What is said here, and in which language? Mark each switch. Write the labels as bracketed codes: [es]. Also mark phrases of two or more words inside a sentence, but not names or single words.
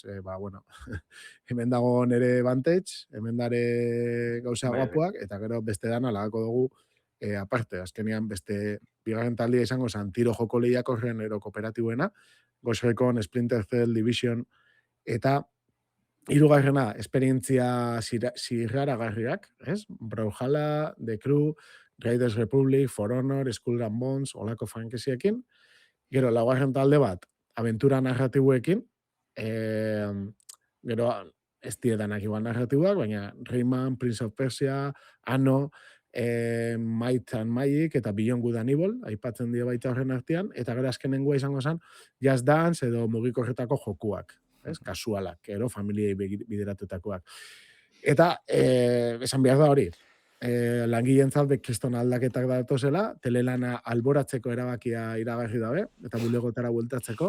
[eu] Hemen dago nere Vantage, hemen dare gauza guapuak, eta gero beste dana lagako dugu aparte, azkenean beste bigarren taldia izango zan tiro joko lehiak horren ero kooperatibuena, Ghost Recon, Splinter Cell, Division, eta hirugarrena esperientzia zirraragarriak, ez? Brawlhalla, The Crew, Raiders Republic, For Honor, Skull and Bones, olako frankiziekin, Gero, laugarren talde bat, aventura narratibuekin, gero, ez diedanak igual narratibuak, baina Rayman, Prince of Persia, Anno, Might and Magic eta Beyond Good and Evil, aipatzen die baita horren artean, eta gero azkenengoa izango zen Just Dance edo mugikorretako jokuak, ez? Kasualak, gero familiei bideratutakoak. Eta, esan behar da hori, langileentzat kriston aldaketak datozela, telelana alboratzeko erabakia iragarri dabe, eta bulegotara bueltatzeko.